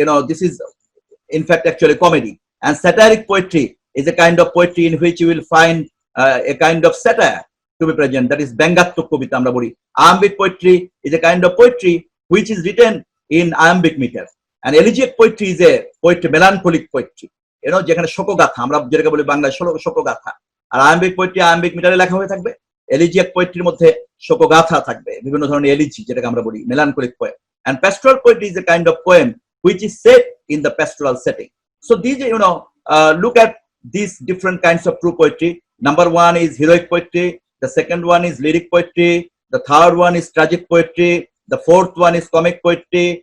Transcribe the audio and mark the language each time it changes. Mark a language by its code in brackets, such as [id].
[en] This is in fact actually comedy. And satiric poetry is a kind of poetry in which you will find a kind of satire to be present, that is [bn] ব্যঙ্গাত্মক কবিতা আমরা বলি. [en] Iambic poetry is a kind of poetry which is written in iambic meter, and elegiac poetry is a poetry, melancholic poetry, [bn] যেখানে শোকগাথা, আমরা যেটাকে বলি বাংলায় শোকগাথা, আর iambic poetry iambic মিটারে লেখা হয়ে থাকবে। এলিজিয়াক পোয়েট্রির মধ্যে শোকগাথা থাকবে, বিভিন্ন ধরনের এলিজি যেটাকে আমরা বলি, মেলানকোলিক poem, [en] and pastoral poetry is a kind of poem which is set in the pastoral setting. So these, look at these different kinds of true poetry. Number one is heroic poetry. The second one is lyric poetry. The third one is tragic poetry. The fourth one is comic poetry.